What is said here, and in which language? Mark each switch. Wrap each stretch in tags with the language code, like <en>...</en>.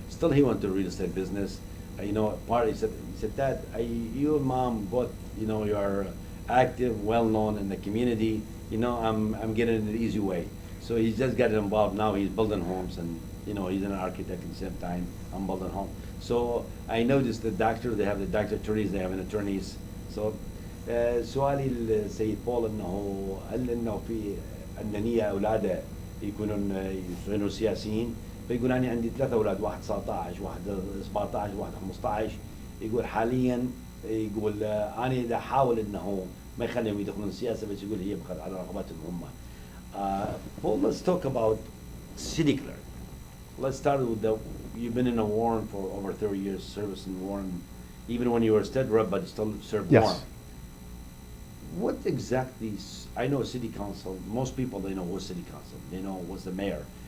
<en>Still, he went to real estate business. You know, he said, Dad, you and Mom both, you know, you're active, well known in the community. You know, I'm getting it the easy way. So he's just got involved now. He's building homes, and you know, he's an architect at the same time. I'm building home. So I noticed the doctor, they have the doctor attorneys, they have an attorneys.</en> <ar>So سؤالي للسيد بول انه هل انه في عندنا اولاده يكونوا سياسيين؟ فيقول انا عندي 3 اولاد، واحد 19 واحد 17 واحد 15. يقول حاليا يقول انا اذا احاول انه ما يخليهم يدخلون السياسه، بس يقول هي على رغبتهم هم.</ar> <en>Paul, let's talk about city clerk. Let's start with you've been in a Warren for over 30 years, service in Warren, even when you were a state rep, but you still served Warren. What exactly, I know city council, most people, they know what's city council, they know what's the mayor.</en>